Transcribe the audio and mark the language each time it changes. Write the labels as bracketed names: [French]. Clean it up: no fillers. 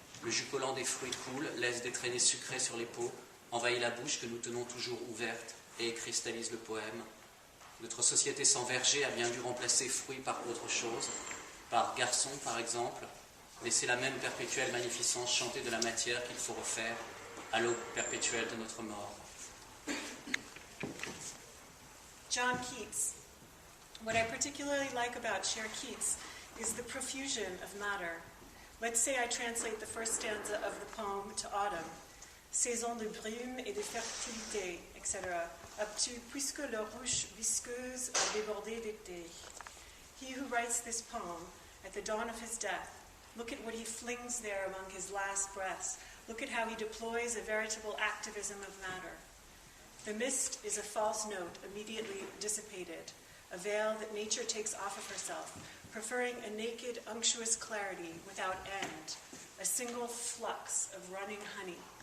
[French] Le jus collant des fruits coule, laisse des traînées sucrées sur les peaux, envahit la bouche que nous tenons toujours ouverte et cristallise le poème. Notre société sans verger a bien dû remplacer fruit par autre chose, par garçon par exemple, mais c'est la même perpétuelle magnificence chantée de la matière qu'il faut refaire à l'aube perpétuelle de notre mort. [English] John Keats. What I particularly like about Cher Keats is the profusion of matter. Let's say I translate the first stanza of the poem to autumn. [French] Saison de brume et de fertilité, etc. [English] Up to [French] puisque la ruche visqueuse a débordé d'été. [English] He who writes this poem at the dawn of his death, look at what he flings there among his last breaths. Look at how he deploys a veritable activism of matter. The mist is a false note immediately dissipated, a veil that nature takes off of herself, preferring a naked, unctuous clarity without end, a single flux of running honey.